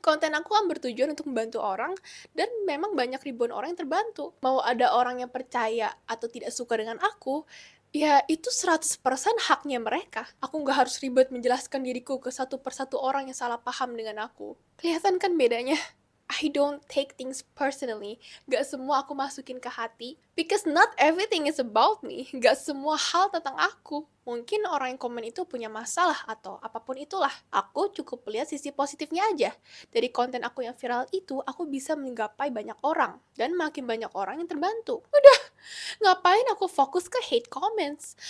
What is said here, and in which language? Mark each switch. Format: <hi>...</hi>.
<id>Konten aku kan bertujuan untuk membantu orang, dan memang banyak ribuan orang yang terbantu. Mau ada orang yang percaya atau tidak suka dengan aku, ya itu 100% haknya mereka. Aku nggak harus ribet menjelaskan diriku ke satu persatu orang yang salah paham dengan aku. Kelihatan kan bedanya?</id> <en>I don't take things personally.</en> <id>Gak semua aku masukin ke hati.</id> <en>Because not everything is about me.</en> <id>Gak semua hal tentang aku. Mungkin orang yang komen itu punya masalah atau apapun itulah. Aku cukup lihat sisi positifnya aja. Dari konten aku yang viral itu, aku bisa menggapai banyak orang. Dan makin banyak orang yang terbantu. Udah, ngapain aku fokus ke hate comments?</id>